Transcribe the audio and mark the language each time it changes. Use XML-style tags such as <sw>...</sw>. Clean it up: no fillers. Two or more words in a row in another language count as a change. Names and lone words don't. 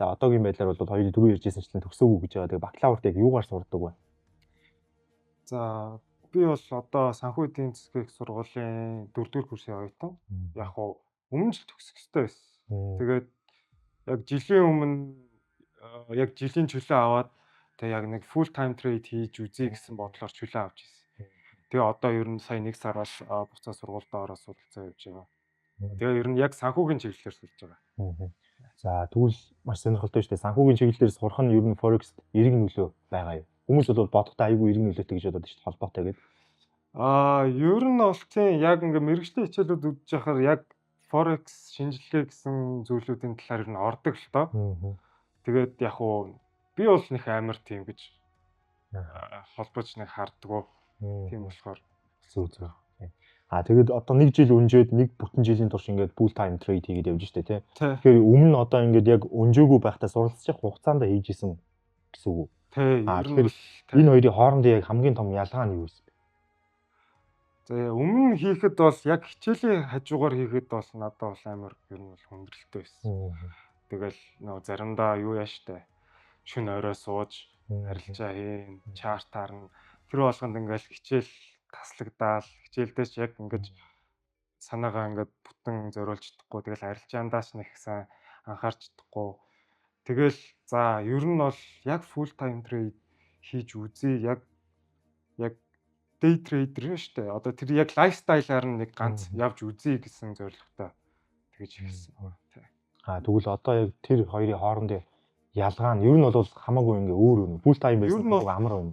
<mn>За одоогийн байдлаар бол хоёул дөрөв ярьжсэнчлэн төгсөөгүй гэж байгаа. Тэгээ бакалаврт яг юугаар сурдаг вэ? За би бол одоо санхүү эдийн засгийн их сургуулийн 4-р курсын оюутан. Яг хуу өмнө жил төгсөх ёстой байсан. Тэгээд яг жилийн өмнө яг жилийн чөлөө аваад тэгээ яг нэг</mn> <en>full time trade</en> <mn>хийж үзье гэсэн бодлоор чөлөө авч ирсэн. Тэгээ одоо ер нь сая 1 сараас буцаа сургуультай ороод суралцаа явж байгаа. Тэгээ ер нь яг санхүүгийн чиглэлээр сурж байгаа. За тэгвэл маш сонирхолтой шүү дээ. Санхүүгийн чиглэлээр сурах нь ер нь Forex эрг нөлөө байгаа юу? Хүмүүс бол бодохдоо айгүй эрг нөлөөтэй гэж бодоод шүү дээ холбоотой гэдэг. Ер нь бол тийм яг ингээ мэргэжлийн хичээлүүд үзэж байхаар яг Forex шинжилгээ гэсэн зүйлүүдийн талаар ер нь ордог л тоо. Тэгээд яг уу би бол нэг амар тийм гэж холбож нэг харддаг. Тийм болохоор зүг. Тэгээд одоо нэг жил өнжөөд нэг бүтэн жилийн турш ингээд</mn> <en>full time trade</en> <mn>хийгээд явж штэ тий. Тэгэхээр өмнө нь одоо ингээд яг өнжөөгүй байхдаа суралцчих хугацаанд хийж исэн гэсэн үг. Тий. Тэгэхээр энэ хоёрын хоорондын яг хамгийн том ялгаа нь юу вэ? За өмнө хийхэд бол яг хичээлийн хажуугаар хийхэд бол надад бол амар ер нь бол хүндрэлтэй байсан. Тэгэл нөгөө заримдаа юу яаштай шүн орой сууж арилжаа хийн, чартаар нь тэр болгонд ингээл хичээл таслагдаал, хичээлдээс яг ингэж санаагаа ингээд бүтэн зориулж чадахгүй. Тэгэл арилжаандаас нэг сайн анхаарч чадахгүй. Тэгэл за ер нь бол яг</mn> <en>full time trade</en> <mn>хийж үзье. Яг</mn> <en>day trader</en> <mn>шүү дээ. Одоо тэр яг лайфстайлаар нэг ганц явж үзье гэсэн зорилготой тэгж хэлсэн. Тэгвэл одоо яг тэр хоёрын хоорондын ялгаа нь ер нь бол хамаагүй ингээ өөр өөр.</mn> <en>Full time</en> <mn>байсан уу амар байна.</mn>